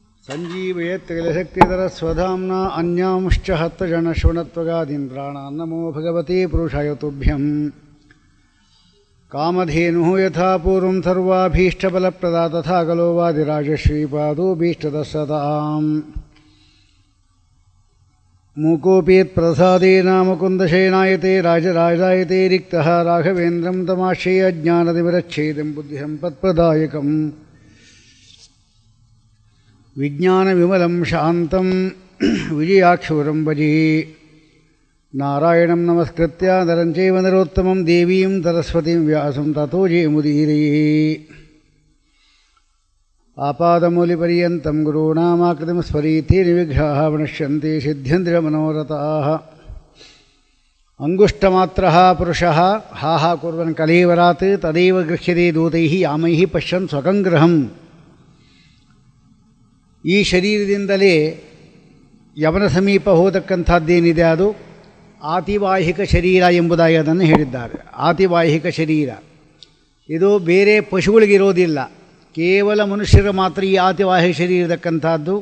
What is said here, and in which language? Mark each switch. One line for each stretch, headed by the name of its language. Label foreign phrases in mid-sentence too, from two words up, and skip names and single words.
Sanskrit: ಸಂಜೀವಯತ್ಕಲಶಕ್ತಿಧರ ಸ್ವಧಾಮ್ನ ಅನ್ಯಾಂಶ್ಚ ಹತ್ತಜನಶ್ವಣತ್ವಗಾದೀಂದ್ರಾಣಾನ್ ನಮೋ ಭಗವತೆ ಪುರುಷಾಯ ತುಭ್ಯಂ. ಕಾಮಧೇನು ಯಥಾ ಪೂರ್ವಂ ಸರ್ವಾಭೀಷ್ಟಫಲಪ್ರದಾ ತಥಾ ಖಲೋ ವಾದಿರಾಜಶ್ರೀಪಾದೋ ಭೀಷ್ಟದ ಸದಾಂ. ಮೂಕೋಪಿ ಪ್ರಸಾದೇನ ಮುಕುಂದಶಯನಾಯತೆ ರಾಜರಾಜಾಯತೆ ರಿಕ್ತಃ ರಾಘವೇಂದ್ರಂ ತಮಾಶ್ರಯ ಜ್ಞಾನತಿಮಿರಚ್ಛೇದಂ ಬುದ್ಧಿಸಂಪತ್ಪ್ರದಾಯಕಂ. ವಿಜ್ಞಾನವಿಮಲಂ ಶಾಂತಂ ವಿಜಯಾಕ್ಷೂರಂ ಭಜೆ. ನಾರಾಯಣಂ ನಮಸ್ಕೃತ್ಯ ನರಂ ಚೈವ ನರೋತ್ತಮಂ ದೇವೀಂ ಸರಸ್ವತೀಂ ವ್ಯಾಸಂ ತತೋ ಜಯಮುದೀರಯೇ. ಆಪಾದಮೂಲಿಪರ್ಯಂತಂ ಗುರುಣಾಮಾಕೃತಿಂ ಸ್ಮರೀತಿ ನಿರ್ವಿಘ್ನಾಃ ಪ್ರಣಶ್ಯಂತಿ ಸಿದ್ಧ್ಯಂತಿ ಮನೋರಥಾಃ. ಅಂಗುಷ್ಟಮಾತ್ರಃ ಪುರುಷಃ ಹಾಹ ಕುರ್ವನ್ ಕಲೇವರಾತ್ ತದೇವ ಗೃಹ್ಯತೆ ದೂತೈಃ ಯಾಮೈಃ ಪಶ್ಯನ್ ಸ್ವಕಂ ಗೃಹಂ.
Kannada: ಈ ಶರೀರದಿಂದಲೇ ಯವನ ಸಮೀಪ ಹೋದಕ್ಕಂಥದ್ದೇನಿದೆ ಅದು ಆತಿವಾಹಿಕ ಶರೀರ ಎಂಬುದಾಗಿ ಅದನ್ನು ಹೇಳಿದ್ದಾರೆ. ಆತಿವಾಹಿಕ ಶರೀರ ಇದು ಬೇರೆ ಪಶುಗಳಿಗಿರೋದಿಲ್ಲ, ಕೇವಲ ಮನುಷ್ಯರು ಮಾತ್ರ ಈ ಆತಿವಾಹಿಕ ಶರೀರ ಇರತಕ್ಕಂಥದ್ದು.